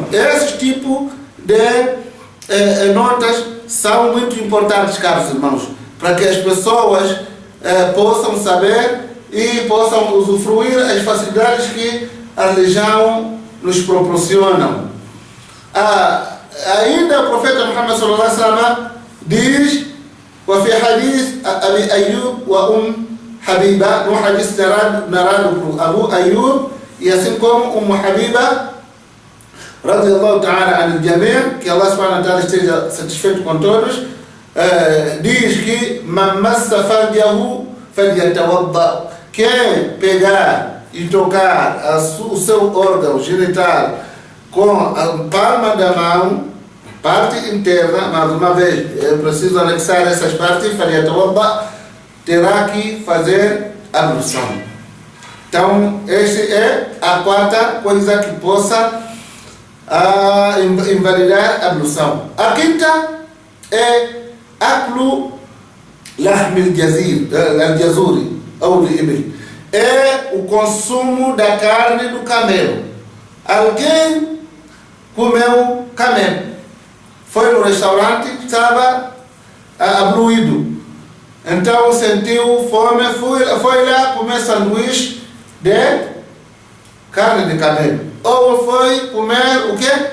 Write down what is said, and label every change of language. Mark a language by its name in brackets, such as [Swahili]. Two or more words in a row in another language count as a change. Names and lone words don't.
[Portuguese] Esse tipo de notas são muito importantes, caros irmãos, para que as pessoas possam saber e possam usufruir as facilidades que a religião nos proporcionam. Ainda o profeta Muhammad [Arabic] صلى الله عليه وسلم [Portuguese] diz: [Arabic] "وفي حديث أبي أيوب وحبيبة", [Portuguese] no hadith narrado por Abu Ayyub e assim como Habiba [Arabic] رضي الله تعالى عن الجميع', [Portuguese] que Allah [Arabic] سبحانه وتعالى [Portuguese] esteja satisfeito com todos, diz que [Arabic] "من مس فرجه فليتوضأ", [Portuguese] quem pegar e tocar o seu órgão genital com a palma da mão, parte interna, mais uma vez, é preciso anexar essas partes, terá que fazer ablução. Então, essa é a quarta coisa que possa invalidar a ablução. A quinta é [Arabic] أكل لحم الجزور, [Portuguese] ou de ibil. É o consumo da carne do camelo. Alguém comeu camelo, foi no restaurante, estava abluído, então sentiu fome, foi lá comer sanduíche de carne de camelo, ou foi comer o quê?